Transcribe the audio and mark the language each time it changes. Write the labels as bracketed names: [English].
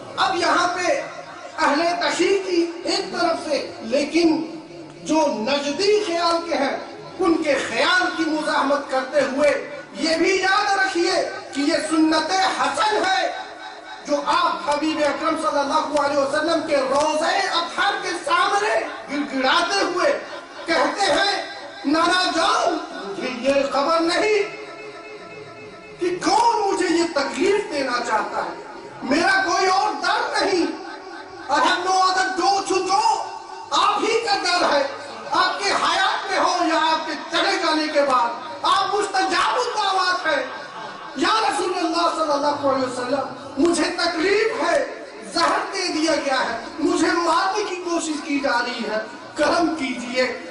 [Urdu] اب یہاں پہ اہل تشیع کی ایک طرف سے, لیکن جو نجدی خیال کے ہیں ان کے خیال کی مزاحمت کرتے ہوئے یہ بھی یاد رکھیے کہ یہ سنت حسن ہے جو آپ حبیب اکرم صلی اللہ علیہ وسلم کے روضہ اطہر کے سامنے گڑگڑاتے ہوئے کہتے ہیں نانا جان مجھے یہ خبر نہیں کہ کون مجھے یہ تکلیف دینا چاہتا ہے. میرا کوئی اور در نہیں. [English] I have no other door to go. [Urdu] آپ ہی کا در ہے. آپ کے حیات میں ہو یا آپ کے چلے جانے کے بعد آپ مستجاب الدعوات ہے. یا رسول اللہ صلی اللہ علیہ وسلم مجھے تکلیف ہے, زہر دے دیا گیا ہے, مجھے مارنے کی کوشش کی جا رہی ہے, کرم کیجئے.